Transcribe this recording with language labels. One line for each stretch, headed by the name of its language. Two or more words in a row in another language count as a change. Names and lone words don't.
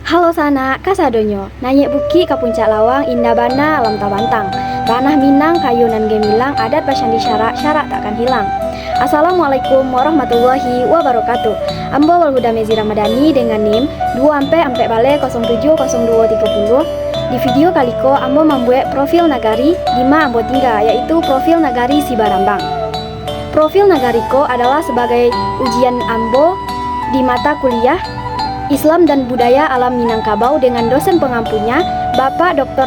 Minangkabau: sana kasadonyo, nanyek buki ka puncak lawang indah bana alam tabantang. Ranah Minang kayu nan gemilang adat pasyandi syarak takkan hilang.
Arabic: السلام عليكم ورحمة الله وبركاته.
Indonesian: Ambo Walhuda Mezi Ramadhani dengan NIM 2-Bale070230. Di video kaliko Ambo membuat profil nagari di ma Ambo tinggal, yaitu profil nagari Sibarambang. Profil nagariko adalah sebagai ujian Ambo di mata kuliah Islam dan Budaya Alam Minangkabau dengan dosen pengampunya Bapak Dr.